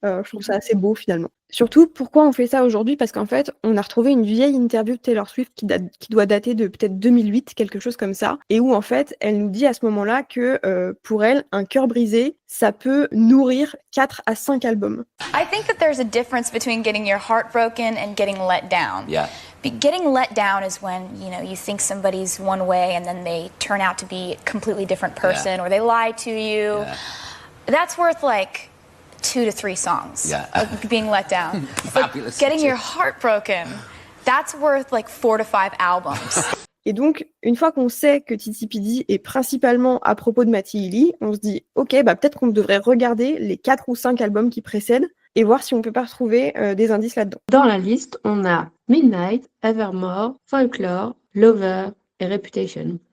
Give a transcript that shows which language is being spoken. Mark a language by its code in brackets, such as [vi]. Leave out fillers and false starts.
[fr] Je trouve ça assez beau, finalement. Surtout, pourquoi on fait ça aujourd'hui? Parce qu'en fait, on a retrouvé une vieille interview de Taylor Swift qui doit dater de peut-être 2008, quelque chose comme ça, et où en fait, elle nous dit à ce moment-là que pour elle, un cœur brisé, ça peut nourrir 4 à 5 albums. [en] I think that there's a difference between getting your heart broken and getting let down. Yeah. Getting let down is when, you think somebody's one way and then they turn out to be a completely different person, or they lie to you. Yeah. That's worth like 2 to 3 songs of being let down. Fabulous. Getting your heart broken, that's worth like 4 to 5 albums. [fr] Et donc, une fois qu'on sait que TTPD est principalement à propos de Matty Healy, on se dit, ok, peut-être qu'on devrait regarder les 4 ou 5 albums qui précèdent et voir si on peut pas retrouver des indices là-dedans. Dans la liste, on a Midnight, Evermore, Folklore, Lover et Reputation.